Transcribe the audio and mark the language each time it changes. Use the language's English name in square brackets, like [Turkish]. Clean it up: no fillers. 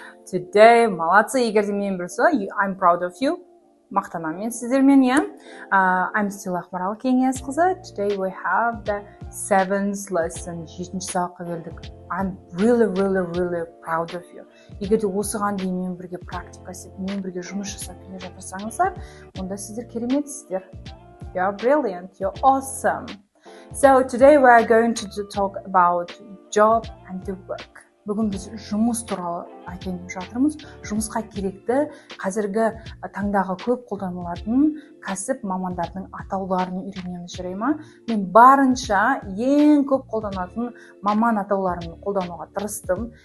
[English] Today, молодцы, [Kazakh] егер де мен білсе, [English] I'm proud of you. [Kazakh] Мақтанамын мен сіздермен, иә. [English] I'm still [Kazakh] Ақмарал Кеңесқызы. [English] Today we have the 7th lesson. [Kazakh] 7-ші сабаққа келдік. [English] I'm really proud of you. [Kazakh] Егер де осыған дейін мен бірге практика істеп, мен бірге жұмыс жасап келе жатырсаңыздар, онда сіздер кереметсіздер. [English] You're brilliant. You're awesome. So today we are going to talk about job and the work. [Kazakh] Бүгін біз жұмыс туралы айтайын деп жатырмыз. Жұмысқа керекті қазіргі таңдағы көп қолданылатын кәсіп мамандардың атауларын үйренеміз, жарай ма? Мен барынша ең көп қолданатын маман атауларын қолдануға тырыстым.